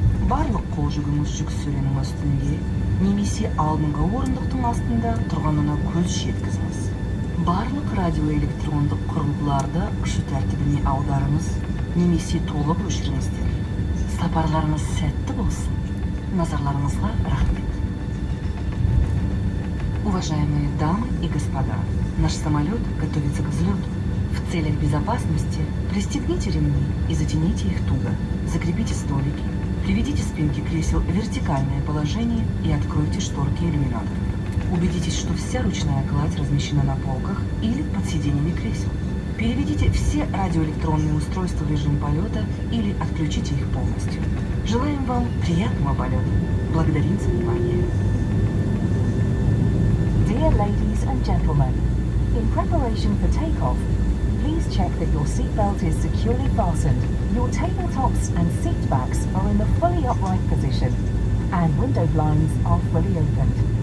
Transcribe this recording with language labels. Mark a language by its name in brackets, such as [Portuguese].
[Kazakh] Барлық қол жүгіңіз жүк сөленің үстінде, немесе алдыңғы орындықтың астында тұрғанына көз жеткізіңіз. Барлық радиоэлектрондық құрылғыларды ұшу тәртібіне аударыңыз, немесе толық өшіріңіздер. Сапарларыңыз сәтті болсын. Назарларыңызға рахмет. [Russian] Уважаемые дамы и господа, наш самолет готовится к взлету. В целях безопасности пристегните ремни и затяните их туго. Закрепите столики, приведите спинки кресел в вертикальное положение и откройте шторки иллюминаторов. Убедитесь, что вся ручная кладь размещена на полках или под сиденьями кресел. Переведите все радиоэлектронные устройства в режим полета или отключите их полностью. Желаем вам приятного полета. Благодарим за внимание. [English] Dear ladies and gentlemen, in preparation for takeoff, please check that your seatbelt is securely fastened, your tabletops and seat backs are in the fully upright position, and window blinds are fully opened.